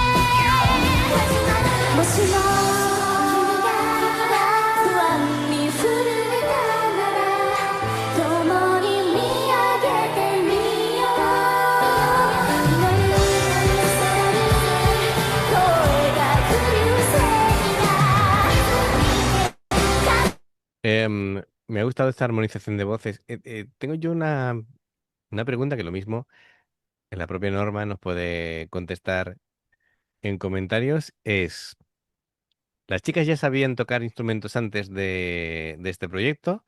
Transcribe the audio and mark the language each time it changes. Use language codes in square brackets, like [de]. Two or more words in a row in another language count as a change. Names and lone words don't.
[ja] もしも君が不安に震えたなら共に見上げてみよう祈る空に声が来るせいが [es] Me ha gustado esta armonización de voces. Tengo yo una pregunta que lo mismo en la propia norma nos puede contestar en comentarios. Es, ¿las chicas ya sabían tocar instrumentos antes de este proyecto?